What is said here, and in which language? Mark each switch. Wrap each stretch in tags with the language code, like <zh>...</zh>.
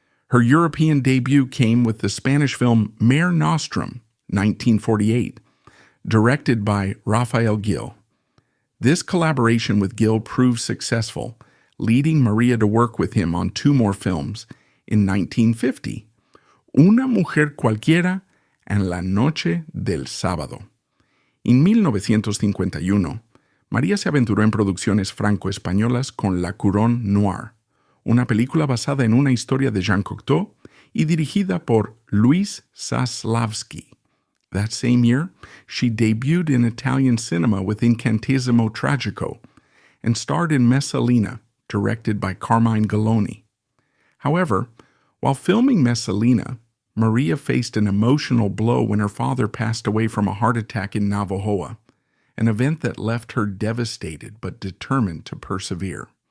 <en>Her European debut came with the Spanish film Mare Nostrum, 1948, directed by Rafael Gil. This collaboration with Gil proved successful, leading Maria to work with him on two more films in 1950, Una Mujer Cualquiera and La Noche del Sábado.</en> <es>En 1951, María se aventuró en producciones franco-españolas con La Couronne Noire, una película basada en una historia de Jean Cocteau y dirigida por Luis Saslavsky.</es> <en>That same year, she debuted in Italian cinema with Incantesimo Tragico and starred in Messalina, directed by Carmine Galloni. However, while filming Messalina, Maria faced an emotional blow when her father passed away from a heart attack in Navojoa, an event that left her devastated but determined to persevere.</en>